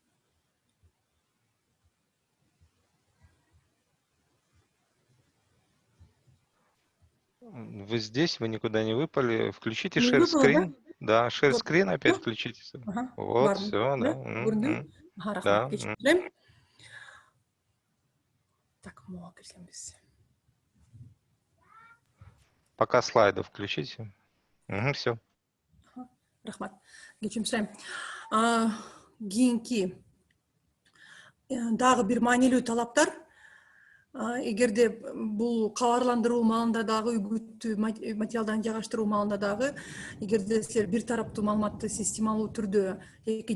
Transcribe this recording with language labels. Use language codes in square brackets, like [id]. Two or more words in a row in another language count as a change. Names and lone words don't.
[ru] Вы здесь, вы никуда не выпали. Включите Не share выпала, screen. Да, share Вот. screen опять Всё? включите. Ага, Вот, [ky] бардым. [ru] все, да. [ky] Көрүндү? Ага, [ru] Да. [ky] рахмат. Кечирип сурайм. Так, могу кирсем биз. [ru] Пока слайды включите. Все. [ky] Рахмат. Кечирим сурайм. Кийинки дагы бир маанилүү талаптар, эгерде бул кабарландыруу маалында дагы, үгүт материалдарын жайгаштыруу маалында дагы, эгерде силер бир тараптуу маалыматты системалуу түрдө эки